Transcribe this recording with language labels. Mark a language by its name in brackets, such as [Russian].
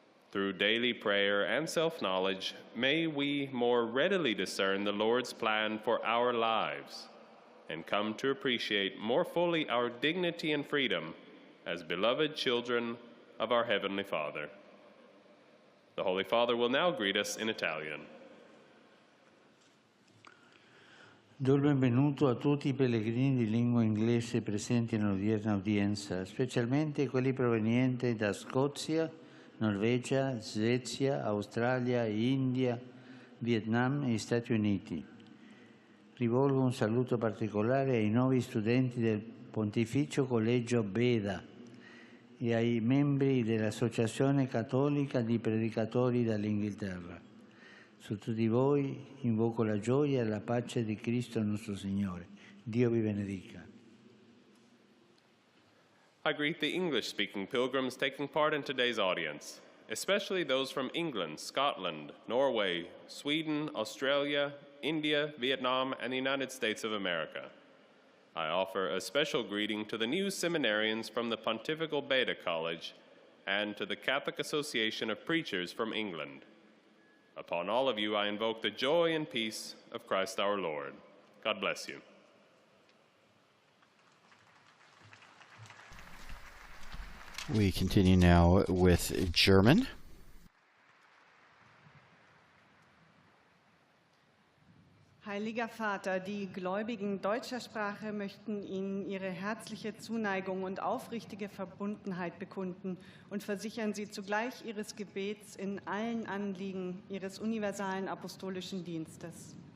[English] Through daily prayer and self-knowledge, may we more readily discern the Lord's plan for our lives and come to appreciate more fully our dignity and freedom as beloved children of our Heavenly Father. The Holy Father will now greet us in Italian. [Italian] Do il benvenuto a tutti i pellegrini di lingua inglese presenti nell'odierna udienza, specialmente quelli provenienti da Scozia, Norvegia, Svezia, Australia, India, Vietnam e Stati Uniti. Rivolgo un saluto particolare ai nuovi studenti del Pontificio Collegio Beda e ai membri dell'Associazione Cattolica di Predicatori dall'Inghilterra. Su tutti voi invoco la gioia e la pace di Cristo nostro Signore. Dio vi benedica. [English] I greet the English-speaking pilgrims taking part in today's audience, especially those from England, Scotland, Norway, Sweden, Australia, India, Vietnam, and the United States of America. I offer a special greeting to the new seminarians from the Pontifical Beda College and to the Catholic Association of Preachers from England. Upon all of you, I invoke the joy and peace of Christ our Lord. God bless you. We continue now with German. [German] Heiliger Vater, die Gläubigen deutscher Sprache möchten Ihnen ihre herzliche Zuneigung und aufrichtige Verbundenheit bekunden und versichern Sie zugleich Ihres Gebets in allen Anliegen Ihres universalen apostolischen Dienstes.